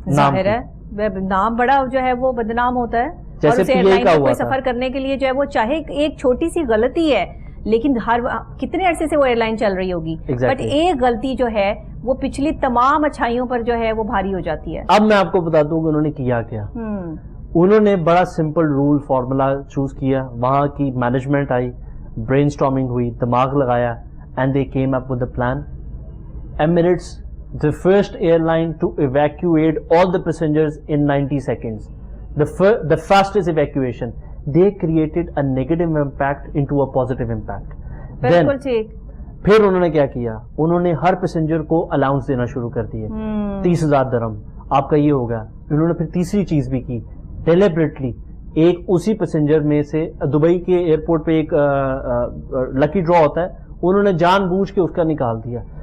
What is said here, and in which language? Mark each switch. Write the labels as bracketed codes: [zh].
[hi] जाहिर है नाम बड़ा जो है वो बदनाम होता है। जैसे और उस एयरलाइन का कोई सफर करने के लिए जो है वो चाहे एक छोटी सी गलती है, लेकिन हर कितने अरसे से वो एयरलाइन चल रही होगी, बट एक गलती जो है वो पिछली तमाम अच्छाइयों पर जो है वो भारी हो जाती है। अब मैं आपको बता दूं कि उन्होंने किया क्या। उन्होंने बड़ा सिंपल रूल फॉर्मूला चूज किया। वहां की मैनेजमेंट आई, ब्रेनस्टॉर्मिंग हुई, दिमाग लगाया, [en] and they came up with a plan. Emirates, the first airline to evacuate all the passengers in 90 seconds. The fastest evacuation. They created a negative impact into a positive impact. [hi] बिल्कुल ठीक। फिर उन्होंने क्या किया? उन्होंने हर पैसेंजर को allowance देना शुरू कर दिए। 30,000 दिरहम आपका ये होगा। उन्होंने फिर तीसरी चीज भी की, डेलिबरेटली एक उसी पैसेंजर में से, दुबई के एयरपोर्ट पे एक लकी ड्रॉ होता है, उन्होंने जानबूझ के उसका निकाल दिया।